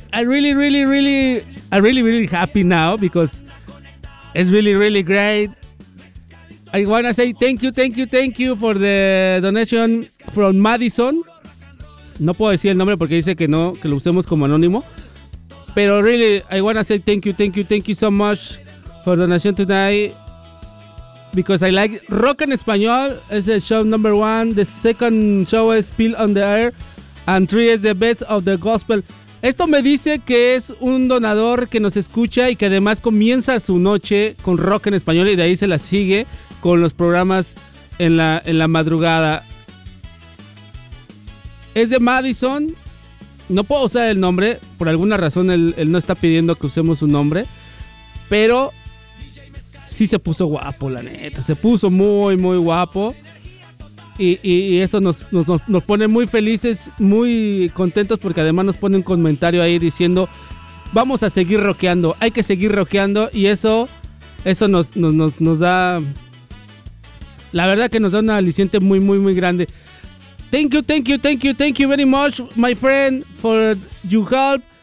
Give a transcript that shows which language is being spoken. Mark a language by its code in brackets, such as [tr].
[en] I'm really happy now because it's really, really great. I wanna say thank you for the donation from Madison. [es] No puedo decir el nombre porque dice que no, que lo usemos como anónimo. Pero [en] really, I wanna say thank you so much for donation tonight. Because I like Rock en Español. It's the show number one. The second show is Peel on the Air. And three is the best of the gospel. [es] Esto me dice que es un donador que nos escucha y que además comienza su noche con Rock en Español y de ahí se la sigue con los programas en la madrugada. Es de Madison. No puedo usar el nombre. Por alguna razón él no está pidiendo que usemos su nombre. Pero sí se puso guapo, la neta. Se puso muy, muy guapo. Y eso nos pone muy felices, muy contentos. Porque además nos pone un comentario ahí diciendo: vamos a seguir rockeando. Hay que seguir rockeando. Y eso nos da. La verdad que nos da un aliciente muy, muy, muy grande. [en] Thank you very much, my friend, for your help.